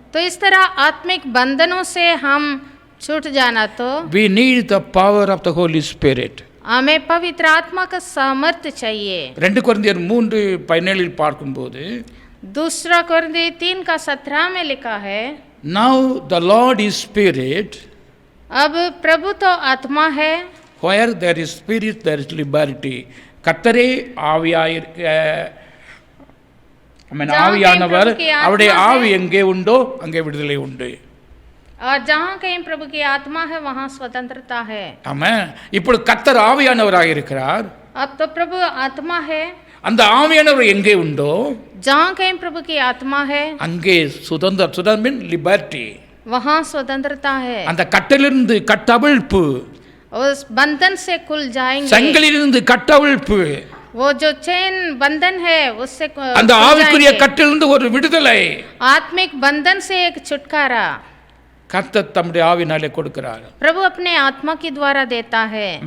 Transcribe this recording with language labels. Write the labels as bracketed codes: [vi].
[hi] तो इस तरह आत्मिक बंधनों से हम छूट जाना तो [en] we need the power of the Holy Spirit. [hi] हमें पवित्र आत्मा का सामर्थ्य चाहिए। [ta] 2 கொரிந்தியர் 3:17 பார்க்கும்போது, [hi] दूसरा कोरिन्थी 3:17 में लिखा है, [en] now the Lord is Spirit, [hi] अब प्रभु तो आत्मा है, [en] where there is spirit there is liberty. [ta] கர்த்தரே ஆவியாயிருக்க, ஆவியானவர், அவருடைய ஆவி எங்கே உண்டோ அங்கே விடுதலை உண்டு. [hi] और जहाँ कहीं प्रभु की आत्मा है वहाँ स्वतंत्रता है। [ta] ஆமென். இப்போ கர்த்தர் ஆவியானவராக இருக்கிறார். [hi] अब तो प्रभु आत्मा है, [ta] அந்த ஆவியானவர் எங்கே உண்டோ [hi] जहाँ कहीं प्रभु की आत्मा है [ta] அங்கே சுதந்திரம் [en] Mean liberty. [hi] वहाँ स्वतंत्रता है। [ta] அந்த கட்டிலிருந்து கட்டவிழ்ப்பு, [hi] उस बंधन से खुल जाएंगे। [ta] சங்கிலிருந்து கட்டவிழ்ப்பு, [hi] वो जो चेन बंधन है उससे [ta] அந்த [hi] खुल [ta] ஆவிக்குரிய [hi] जाएंगे। [ta] கட்டிலிருந்து ஒரு விடுதலை [hi] आत्मिक बंधन से एक छुटकारा [ta] கர்த்தர் தம்முடைய ஆவினாலே கொடுக்கிறார். [hi] प्रभु अपने आत्मा के द्वारा देता है।